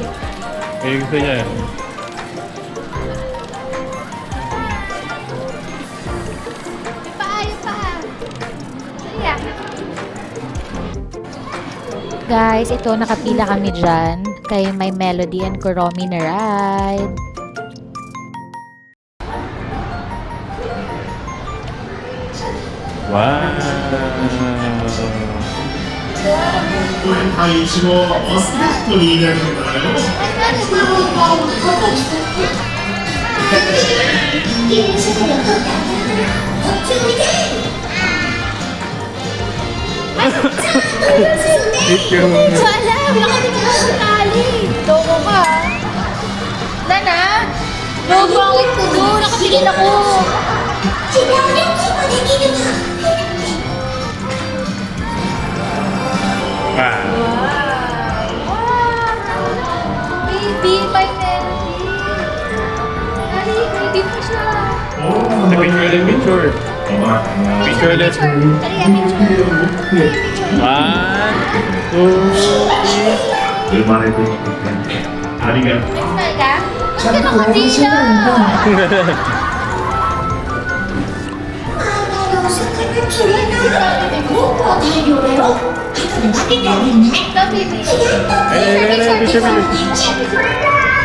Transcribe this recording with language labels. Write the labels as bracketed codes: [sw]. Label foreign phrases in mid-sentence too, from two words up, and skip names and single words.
[tl] may gusto niya. Guys, ito nakapila kami dyan kay My Melody and Kuromi na ride. Wow. [ja] はい、一応バスケットになるんだよ。 [tl] Cute yung... Wala! Nakatingin ako sa tali! Loko ka! Nana? Logo ang ko doon! Nakatingin ako! Wow. Baby! My Melody! Ay, baby pa siya! [en] The picture [tl] ulit, picture. Picture ulit. Kaya picture! [en] One, two, three. [ja] 生まれてきてありがとう。 [tl] Smile ka? Ba't ka nakapila? [en] え、picture, picture.